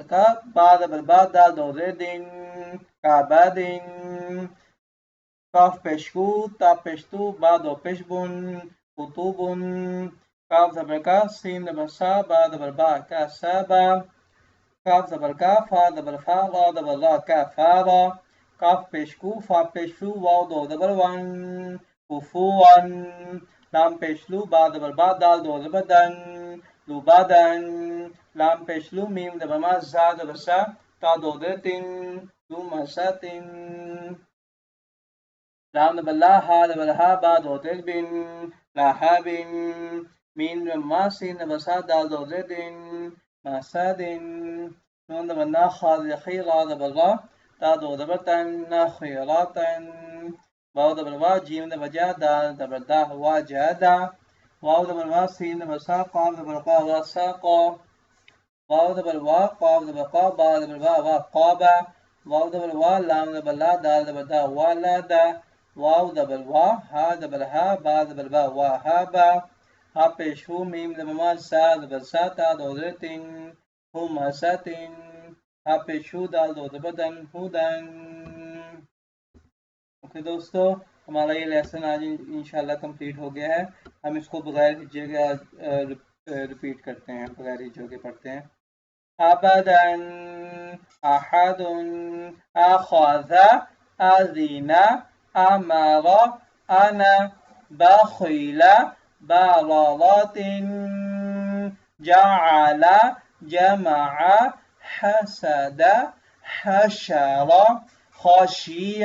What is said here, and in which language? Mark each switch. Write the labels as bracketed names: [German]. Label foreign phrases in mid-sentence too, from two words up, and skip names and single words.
[Hindi] का, बा दबर बा, दाल दो दिन, काबादिन, काफ पेशकु, ता पेशतु, बा दो पेशबुन, कुतुबुन, काफ दबर का, सीन दबर सा, बा दबर बा, कसबा, काफ दबर का, फा दबर फा, रा दबर रा, कफारा, काफ पेशकु, फा पेशु, वाव दो दबर वन, कुफुवन, लाम पेशलू, बा दबर बा, दाल दो दबर दन, लुबादन, लाम पेशलू, मीम दबर मा, जा दबर सा, ता दो दबर तिन, लुमसतिन, लाम दबर ला, हा दबर हा, बा दो दबर बिन, लाहाबिन, मीम दबर मा, सीन दबर सा, दाल दो दबर दिन, मसदिन, नून दबर ना, खा दबर खी, रा दबर रा, ता दो दबर तन, नखिरतन, वाव दबर वा, जीम दबर जा, दाल दबर दा, वजदा, वाव दबर वा, सीन दबर सा, काफ दबर का, वसका, वाव दबर वा, काफ दबर का, बा दबर बा, वक़बा, वाव दबर वा, लाम दबर ला, दाल दबर दा, वलदा, वाव दबर वा, हा दबर हा, बा दबर बा, वहबा, हा पेश हु, मीम दबर मा, सा दबर सा, ता दो दबर तिन, हुमसतिन, हा पेश हु, दाल दो दबर दन, हुदन। ओके दोस्तों, हमारा ये लेसन आज इंशाल्लाह कंप्लीट हो गया है। हम इसको बगैर हिज्जे के रिपीट करते हैं, बगैर हिज्जों के पढ़ते हैं। [Arabic] أبدا أحد أخذ أذن أمر أنا بخيل بررة جعل جمع حسد حشر خشي